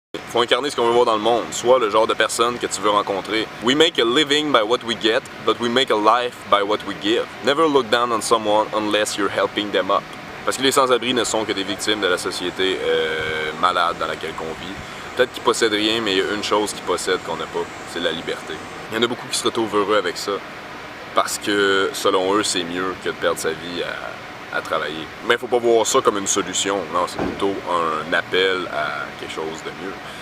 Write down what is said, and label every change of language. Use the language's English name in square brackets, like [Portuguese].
[French] Faut incarner ce qu'on veut voir dans le monde, soit le genre de personne que tu veux rencontrer. [English] We make a living by what we get, but we make a life by what we give. Never look down on someone unless you're helping them up. [French] Parce que les sans-abri ne sont que des victimes de la société malade dans laquelle on vit. Peut-être qu'ils possèdent rien, mais il y a une chose qu'ils possèdent qu'on n'a pas, c'est la liberté. Il y en a beaucoup qui se retrouvent heureux avec ça, parce que selon eux, c'est mieux que de perdre sa vie à travailler. Mais il faut pas voir ça comme une solution, non, c'est plutôt un appel à quelque chose de mieux.